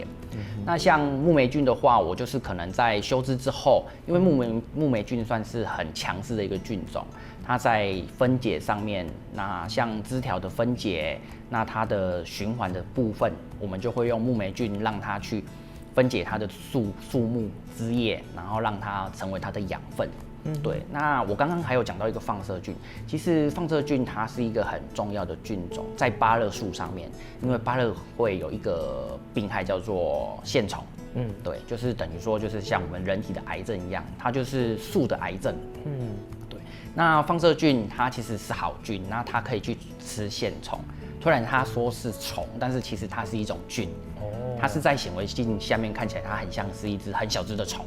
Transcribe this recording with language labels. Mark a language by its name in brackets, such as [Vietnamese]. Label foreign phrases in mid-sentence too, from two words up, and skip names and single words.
[Chinese] 那像木黴菌的話，我就是可能在修枝之後，因為木黴菌算是很強勢的一個菌種，它在分解上面，那像枝條的分解，那它的循環的部分，我們就會用木黴菌讓它去分解它的樹木枝葉，然後讓它成為它的養分。對，那我剛剛還有講到一個放射菌，其實放射菌它是一個很重要的菌種，在芭樂樹上面，因為芭樂會有一個病害叫做線蟲。對，就是等於說就是像我們人體的癌症一樣，它就是樹的癌症。對，那放射菌它其實是好菌，那它可以去吃線蟲。雖然它說是蟲，但是其實它是一種菌。它是在显微镜下面看起来它很像是一只很小只的虫。